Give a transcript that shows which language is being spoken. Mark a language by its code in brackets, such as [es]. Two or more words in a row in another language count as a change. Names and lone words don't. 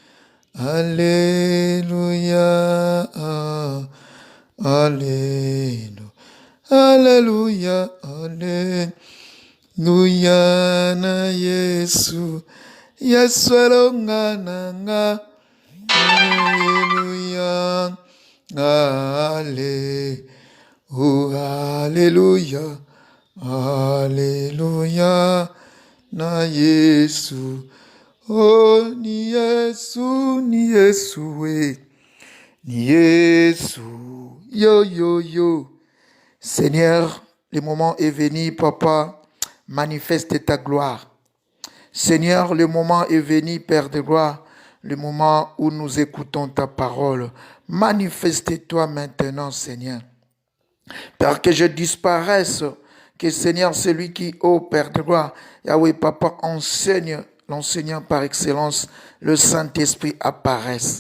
[ln] Alléluia, alléluia, alléluia, alléluia na Yesu, Yesu alonga nanga. Alléluia, alléluia, alléluia na Yesu. Oh, ni Yesu, ni Yesu, we. Ni Yesu, yo, yo, yo. [fr] Seigneur, le moment est venu, Papa, manifeste ta gloire. Seigneur, le moment est venu, Père de gloire, le moment où nous écoutons ta parole. Manifeste-toi maintenant, Seigneur. Père, que je disparaisse, que Seigneur, celui qui, ô Père de gloire, Yahweh, Papa, enseigne, l'enseignant par excellence, le Saint-Esprit apparaisse.